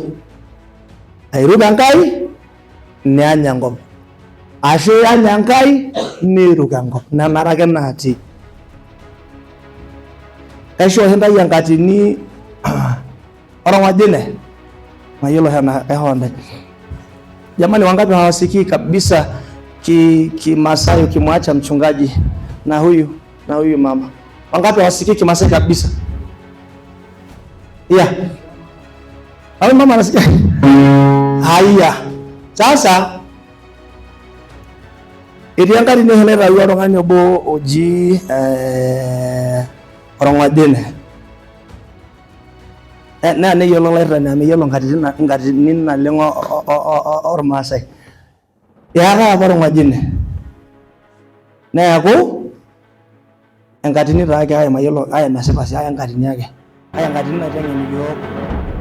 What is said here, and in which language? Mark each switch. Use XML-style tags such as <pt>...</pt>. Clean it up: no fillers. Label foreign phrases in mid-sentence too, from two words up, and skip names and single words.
<mas>Airuk Enkai niany enkop ashu iany Enkai niiruk enkop. Nena are ake naatii. Kaisho oshi ntae enkatini orng'ojine mayiolo ehonde.</mas> <sw>Jamani, wangapi hawasikii kabisa Kimasai ukimwacha mchungaji na huyu mama? Wangapi hawasikii Kimasai kabisa? Yeah. Au mama anasikia? Haya.</sw> <mas>Sasa etii enkatini oshi naitawuo oltung'ani obo oji orng'ojine. Naa neyiolo olairrani meyiolo nkatini naleng ormaasai. Eetai apa orng'ojine neeku enkatini taake mayiolo mesipa sii enkatini ake enkatini naiteng'en iyiok</mas>